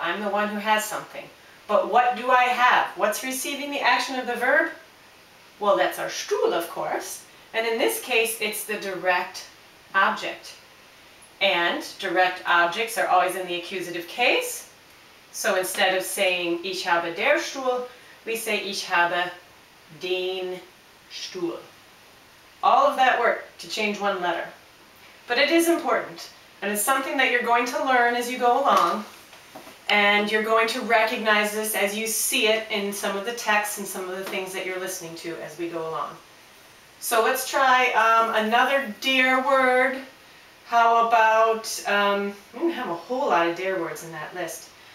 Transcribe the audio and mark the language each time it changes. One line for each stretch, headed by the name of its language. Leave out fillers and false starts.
English: I'm the one who has something. But what do I have? What's receiving the action of the verb? Well, that's our Stuhl, of course. And in this case, it's the direct object. And direct objects are always in the accusative case. So instead of saying
German: ich habe der Stuhl,
English: we say
German: ich habe den Stuhl.
English: All of that work to change one letter. But it is important, and it's something that you're going to learn as you go along, and you're going to recognize this as you see it in some of the texts and some of the things that you're listening to as we go along. So let's try another der word. How about, we have a whole lot of der words in that list.